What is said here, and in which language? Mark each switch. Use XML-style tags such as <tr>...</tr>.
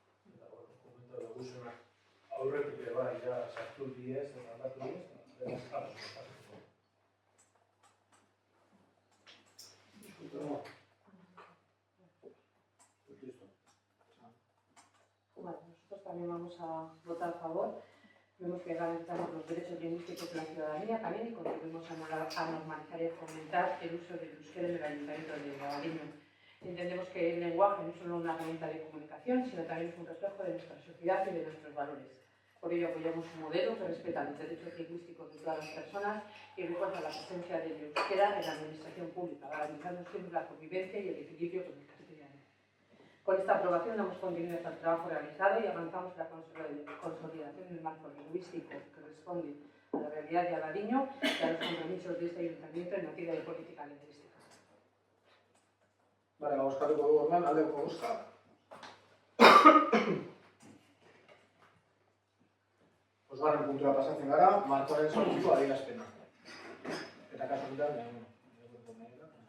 <eu>Eta dokumentu duguzenak aurretik ere bai, sartu diez, eta aldatu diez, beraz ados gozatuko dugu.</eu> <es>Bueno, nosotros también vamos a votar a favor. Vemos que garantizamos los derechos lingüísticos de la ciudadanía también y contribuimos a normalizar y a fomentar el uso del euskera en el Ayuntamiento de Abadiño. Entendemos que el lenguaje no es solo una herramienta de comunicación, sino también es un reflejo de nuestra sociedad y de nuestros valores. Por ello apoyamos un modelo que respeta los derechos lingüísticos de todas las personas y refuerza la presencia del euskera en la administración pública, garantizando siempre la convivencia y el equilibrio con el castellano. Con esta aprobación damos continuidad al trabajo realizado y avanzamos en la consolidación del marco lingüístico que responde a la realidad de Abadiño y a los compromisos de este ayuntamiento en materia de política lingüística.</es> <eu>Vale, bozkatuko dugu orduan, aldeko bozka. Bosgarren puntura pasatzen gara, martxoaren 8ko adierazpena. Eta kasu honetan,</eu>